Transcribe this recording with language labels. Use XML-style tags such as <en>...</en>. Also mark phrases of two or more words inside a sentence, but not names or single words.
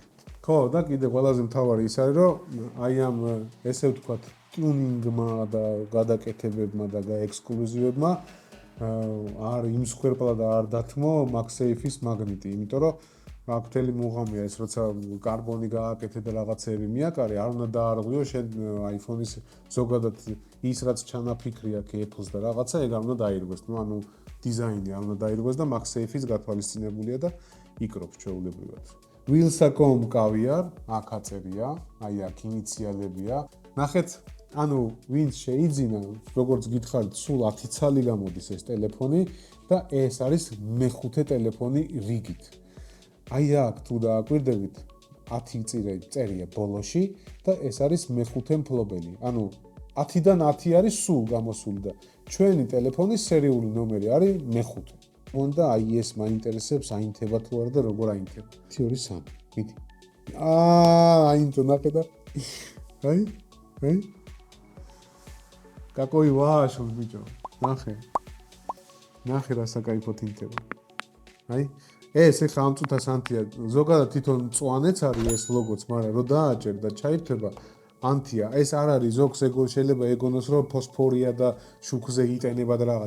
<ka>ხო, და კიდე ყველაზე მთავარი ის არის, რომ აი ამ ესე ვთქვათ, ტიუნინგმა და გადაკეთებებმა და ექსკლუზივებმა არ იმსხვერპლა და არ დათმო მაკზეცის მაგნიტი, იმიტომ რომ აქ მთელი მუღამია ეს, როცა კარბონი გააკეთე და რაღაცები მიაკარე, არ უნდა დაარღვიო შენ iPhone-ის ზოგადად ის რაც ჩანაფიქრი აქვს Apple-ს და რაღაცა, ეგ არ უნდა დაირღვეს, ანუ დიზაინი არ უნდა დაირღვეს და მაკზეცის გათვალისწინებულია და იკრობს ჩვეულებრივად. Wheels.com caviar, აქ აწერია, აი აქ ინიციალებია. ნახეთ, ანუ ვინც შეიძინა, როგორც გითხარით, სულ 10 ცალი გამოდის ეს ტელეფონი და ეს არის მეხუთე ტელეფონი რიგით. აი აქ თუ დააკვირდებით, 10 წერია ბოლოში და ეს არის მეხუთე მფლობელი. ანუ 10-დან 10 არის სულ გამოსული და ჩვენი ტელეფონის სერიული ნომერი არის მეხუთე. უნდა აი ეს მაინტერესებს, აინთება თუ არა და როგორ აინთება. 1 2 3. მიდი. აინთო ნახე და. აი.</ka> <ru>Какой ваш,</ru> <ka>ბიჭო. ნახე. ნახე რა საკაიფოთ ინთება. აი. ეს ეხლა ამ წუთას ანთია. ზოგადად თვითონ მწვანეც არის ეს ლოგოც, მაგრამ რო დააჭერ და ჩაირთვება ანთია. ეს არ არის ზოგს შეიძლება ეგონოს რომ ფოსფორია და შუქზე იტენება და რაღაც.</ka>